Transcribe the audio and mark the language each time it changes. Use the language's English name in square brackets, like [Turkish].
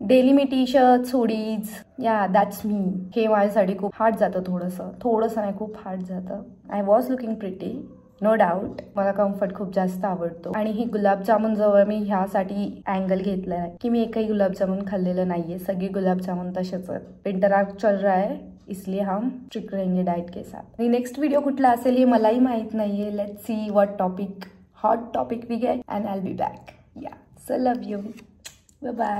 [Marathi] Daily मी T shirt hoodies या [English] That's me. [Marathi] हे माझ्यासाठी खूप हार्ड जातं. थोडंसं नाही खूप हार्ड जातं. [English] I was looking pretty no doubt. [Marathi] मला कम्फर्ट खूप जास्त आवडतो. आणि ही गुलाबजामुन जवळ मी ह्यासाठी अँगल घेतलाय की मी एकही गुलाबजामुन खाल्लेलं नाहीये. सगळे गुलाबजामुन तसेच आहेत. [Hindi] विंटर चल रहा है इसलिए हम स्ट्रिक्ट रहेंगे डाइट के साथ. [Marathi] नेक्स्ट व्हिडिओ कुठला असेल हे मलाही माहित नाहीये. [English] Let's see what topic, hot topic we get and I will be back. Yeah so love you. Bye bye.